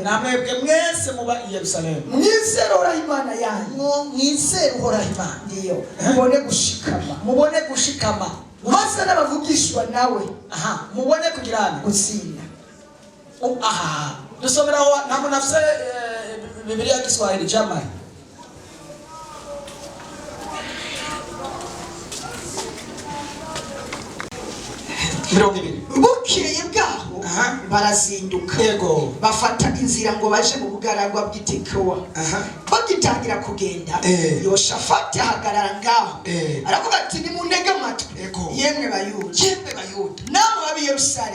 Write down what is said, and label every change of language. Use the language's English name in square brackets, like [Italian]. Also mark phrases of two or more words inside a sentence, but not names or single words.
[Rundi] namwebwe mwese muba i Yerusalemu mwizere Uhoraho Imana yanyu. mwizere Uhoraho Imana ndiyo mubone gushikama maze n'abavugishwa nawe mubone kugirana gutsinda. dusomeraho ntabwo nafise [Swahili] Biblia ya Kiswahili jamani. [Rundi] Bukeye bwaho barazinduka bafata inzira ngo baje mu bugaragwa bw'Itekowa. Bagitangira kugenda Yehoshafati ahagarara ngaho aravuga ati nimuntege amatwi yemwe Bayuda namwe abi Yerusalemu.